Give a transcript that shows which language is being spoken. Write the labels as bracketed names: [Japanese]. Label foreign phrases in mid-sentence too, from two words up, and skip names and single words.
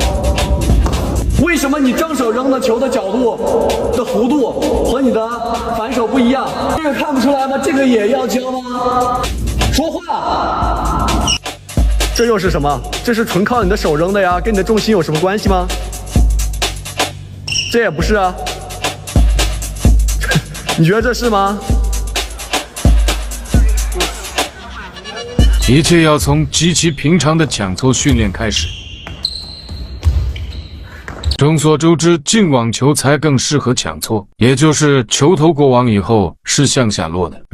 [Chinese] 为什么你正手扔的球的角度的弧度和你的反手不一样？这个看不出来吗？这个也要教吗？说话。这又是什么？这是纯靠你的手扔的呀，跟你的重心有什么關係嗎？這也不是啊。你覺得這是嗎？一切要從極其平常的搶錯訓練開始。眾所周知，進網球才更適合搶錯，也就是球頭過網以後是向下落的。